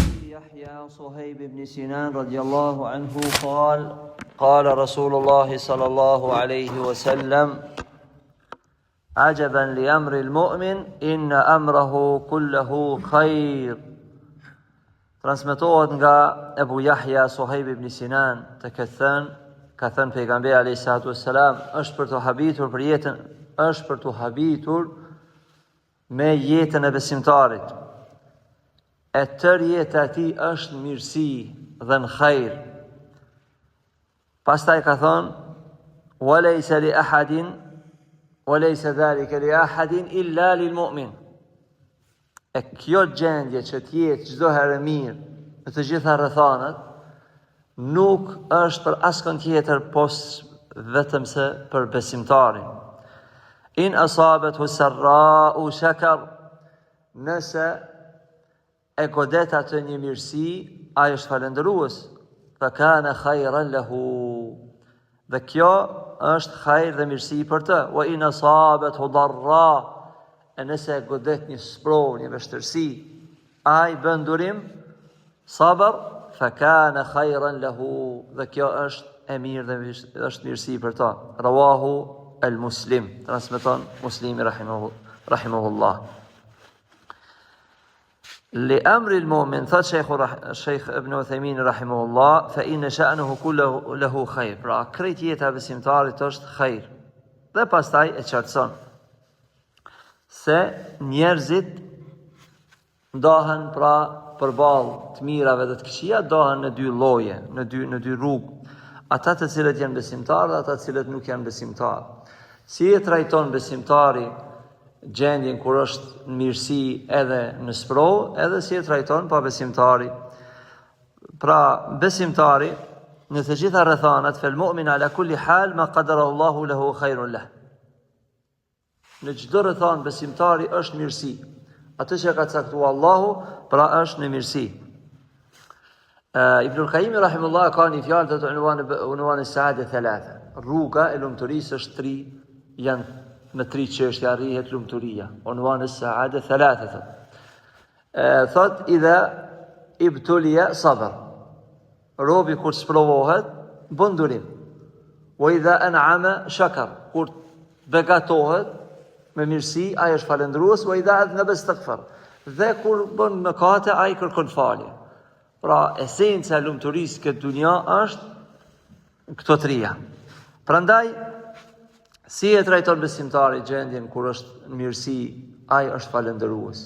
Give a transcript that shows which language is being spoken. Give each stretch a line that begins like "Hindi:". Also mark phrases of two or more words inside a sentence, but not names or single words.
Arabic: يحيى صهيب بن سنان رضي الله عنه قال رسول الله صلى الله عليه وسلم عجبا لأمر المؤمن إن أمره كله خير.
Albanian: Transmetohet nga Ebu Yahya Suhejb ibn Sinan të ka thënë pejgamberi
Arabic: عليه الصلاة والسلام,
Albanian: është për të habitur me jetën e besimtarit. E tërë jeta e tij është mirësi dhe në khajr. Pastaj ka thonë,
Arabic: وليس لأحد وليس ذلك لأحد إلا للمؤمن.
Albanian: E kjo gjendje që të jetë çdo herë mirë në të gjitha rrethanat nuk është për askën tjetër vetëm se për besimtarin.
Arabic: إن أصابته سراء شكر,
Albanian: nëse e godet atë një mirësi, ai është falendërues,
Arabic: فكان خيرا له,
Albanian: dhe kjo është khajr dhe mirësi për të.
Arabic: وإن أصابته ضراء,
Albanian: e nëse e godet një sprov, një vështirësi, ai bën durim, sabër,
Arabic: فكان خيرا له,
Albanian: dhe kjo është e mirë dhe është mirësi për ta.
Arabic: رواه مسلم,
Albanian: transmeton Muslimi rahimahullah.
Arabic: لأمر المؤمن thot Sheikh Ibn Uthaymin rahimahullah, فإن شأنه كله له خير.
Albanian: Pra krejt jeta e besimtarit është khair. Dhe pastaj e qartëson se njerëzit ndahen pra përballë të mirave dhe të këqija, ndahen në dy lloje, në dy rrugë. Ata të cilët janë besimtarë dhe ata të cilët nuk janë besimtarë. Si e trajton besimtari gjendjen kur është në mirësi edhe në sprov, edhe si e trajton pa besimtari. Pra besimtari në të gjitha rrethanat,
Arabic: فالمؤمن على كل حال ما قدر الله له خير له.
Albanian: Në çdo rrethan besimtari është mirësi. Atë që ka caktuar Allahu, pra është në mirësi. Ibn al-Qayyim rahimahullah ka një fjalë të
Arabic: عنوان السعادة ثلاثة.
Albanian: Rruga e lumturisë është tri, janë me tri çështje arrihet lumturia.
Arabic: عنوان السعادة ثلاثة. Thot إذا ابتلي صبر.
Albanian: Robi kur sprovohet bën durim.
Arabic: وإذا أنعم شكر.
Albanian: Kur begatohet me mirësi, ai është falendërues.
Arabic: وإذا أذنب استغفر.
Albanian: Dhe kur bën mëkate, ai kërkon falje. Pra esenca e lumturisë këtë dunja është këto trija. Prandaj si e trajton besimtari gjendjen kur është në mirësi, ai është falendërues.